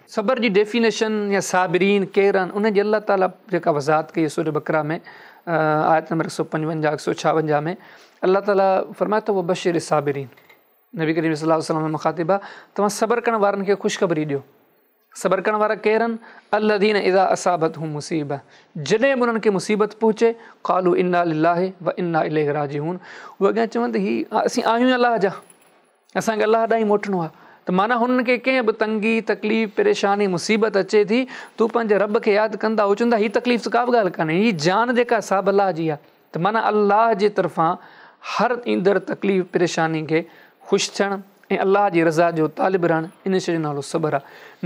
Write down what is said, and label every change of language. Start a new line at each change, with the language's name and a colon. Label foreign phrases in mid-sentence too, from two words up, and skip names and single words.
Sindhi: सबर जी डेफिनेशन या साबिरीन केरु आहिनि उन जी अल्लाह ताला जेका वज़ाहत कई सूरह बकरा में आयत नंबर 155 156 में अल्लाह ताला फरमाए थो
Arabic: وبشر الصابرين,
Sindhi: नबी करीम
Arabic: صلى الله عليه وسلم
Sindhi: मुखातिबा तव्हां सबर करण वारनि खे ख़ुशख़बरी ॾियो। सबर करण वारा केरु आहिनि?
Arabic: الذين إذا أصابت هم مصيبة,
Sindhi: जॾहिं बि उन्हनि खे मुसीबत पहुचे
Arabic: قالوا إنا لله وإنا إليه راجعون,
Sindhi: उहे अॻियां चवनि त ही असीं आहियूं अल्लाह जा, असांखे अल्लाह ॾांहुं मोटणो आहे। त माना हुननि खे कंहिं बि तंगी तकलीफ़ परेशानी मुसीबत अचे थी, तूं पंहिंजे रब खे यादि कंदा हो चवंदा हीअ तकलीफ़ का बि ॻाल्हि कान्हे, हीअ जान जेका साब अल्लाह जी आहे। त माना अल्लाह जे तरफ़ां हर ईंदड़ तकलीफ़ परेशानी खे ख़ुशि थियणु ऐं अल्लाह जी रज़ा जो तालिब रहणु, इन शइ जो नालो सबर आहे।